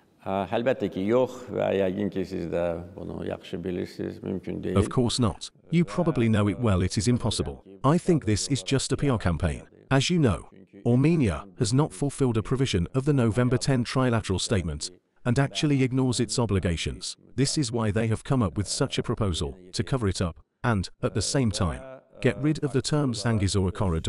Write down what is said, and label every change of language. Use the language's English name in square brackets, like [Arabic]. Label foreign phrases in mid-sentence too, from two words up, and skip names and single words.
[Azerbaijani] Əlbəttə ki, yox və yəqin ki, siz də bunu yaxşı bilirsiniz, mümkün deyil. [English] Of course not. You probably know it well, it is impossible. I think this is just a PR campaign. As you know, Armenia has not fulfilled a provision of the November 10 trilateral statement and actually ignores its obligations. This is why they have come up with such a proposal, to cover it up, and, at the same time, get rid of the term Zangezur corridor.